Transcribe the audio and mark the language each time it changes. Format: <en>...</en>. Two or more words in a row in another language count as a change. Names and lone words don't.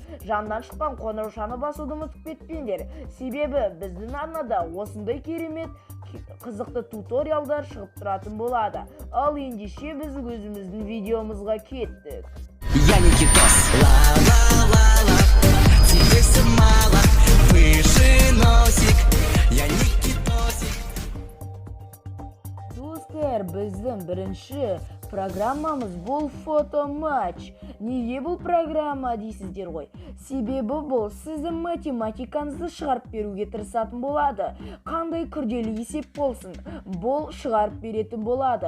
<kk>Жанынан шыққан қоңыраушаны басуды ұмытып кетпеңдер. Себебі біздің арнада осындай керемет қызықты туториалдар шығып тұратын болады. Ал ендеше біз өзіміздің видеомызға кеттік.</kk> <ru>Я Никитос, ла-ла-ла-ла, тебе все мало, выше носик, я Никитосик.</ru> <kk>Достар, біздің бірінші программамыз бұл фотоматч. Неге бұл программа дейсіздер ғой? Себебі бұл сіздің математикаңызды шығарып беруге тырысатын болады. Қандай күрделі есеп болсын, бұл шығарып беретін болады.</kk>